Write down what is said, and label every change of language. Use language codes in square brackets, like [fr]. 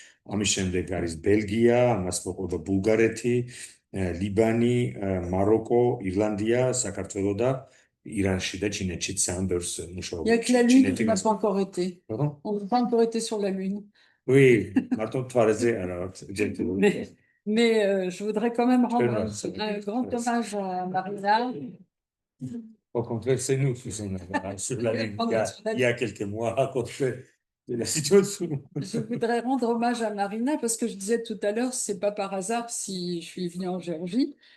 [ka] ამის შემდეგ არის ბელგია, ამას მოყვება ბულგარეთი, ლიბანი, მაროკო, ირლანდია, საქართველო და ირანში და ჩინეთშიც ძალიან ბევრს მუშაობს. [fr] Il y a que la Lune qui n'a pas encore été. Pardon? On n'a pas encore été sur la Lune. [ka] Oui, mარტო თვარეზე არა აქვს. [fr] Mais je voudrais quand même rendre un grand hommage à Marina. Au contraire, c'est nous qui sommes sur la Lune. Il y a quelques mois à cause de la situation. Je voudrais rendre hommage à Marina parce que je disais tout à l'heure, c'est pas par hasard si je suis venue en Géorgie.